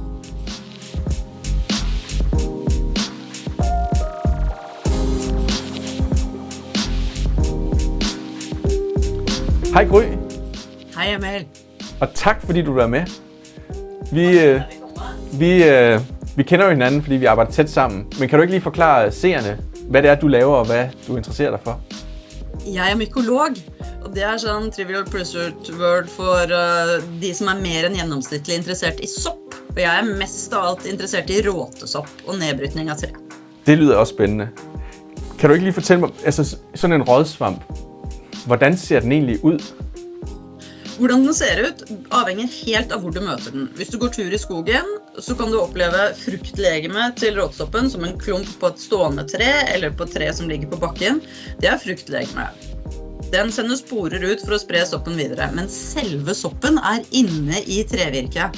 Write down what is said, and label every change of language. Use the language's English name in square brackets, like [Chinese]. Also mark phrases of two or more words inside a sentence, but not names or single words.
[Danish] Hej Gry. Hej Emil. Og tak fordi du er med. Vi kender jo hinanden, fordi vi arbejder tæt sammen. Men kan du ikke lige forklare seerne, hvad det er, du laver, og hvad du interesserer dig for? [Norwegian] Jeg er mykolog, og det er sådan trivial pursuit word for de som er mer enn gjennomsnittlig interessert i sopp. Og jeg er mest av alt interessert i råtesopp og nedbrytning av tre. [Danish] Det lyder også spændende. Kan du ikke lige fortælle mig, altså sådan en rådsvamp, hvordan ser den egentlig ud? [Norwegian] Hvordan den ser ut avhenger helt av hvor du møter den. Hvis du går tur i skogen, så kan du oppleve fruktlegeme til råtsoppen som en klump på et stående tre, eller på et tre som ligger på bakken. Det er fruktlegeme. Den sender sporer ut for å spre soppen videre, men selve soppen er inne i trevirket.